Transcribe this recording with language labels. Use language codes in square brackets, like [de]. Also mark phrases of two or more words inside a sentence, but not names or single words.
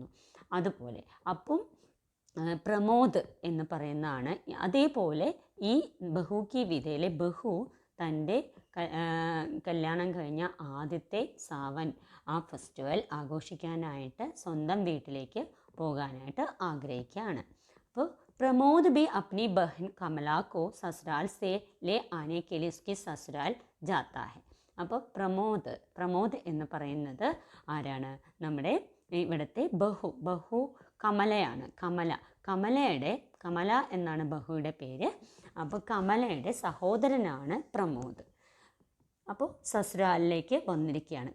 [ml] അതുപോലെ അപ്പം പ്രമോദ് എന്ന് പറയുന്നതാണ്. അതേപോലെ ഈ ബഹു കി വിദയിലെ ബഹു തൻ്റെ കല്യാണം കഴിഞ്ഞ ആദ്യത്തെ സാവൻ ആ ഫെസ്റ്റിവൽ ആഘോഷിക്കാനായിട്ട് സ്വന്തം വീട്ടിലേക്ക് പോകാനായിട്ട് ആഗ്രഹിക്കുകയാണ്. [hi] അപ്പോൾ प्रमोद भी अपनी बहन कमला को ससुराल से ले आने के लिए उसके ससुराल जाता है. [ml] അപ്പോൾ പ്രമോദ് എന്ന് പറയുന്നത് ആരാണ്? നമ്മുടെ ഇവിടുത്തെ ബഹു കമലയാണ്. കമല എന്നാണ് ബഹുയുടെ പേര്. അപ്പോൾ കമലയുടെ സഹോദരനാണ് പ്രമോദ്. അപ്പോൾ സസുരാലിലേക്ക് വന്നിരിക്കുകയാണ്.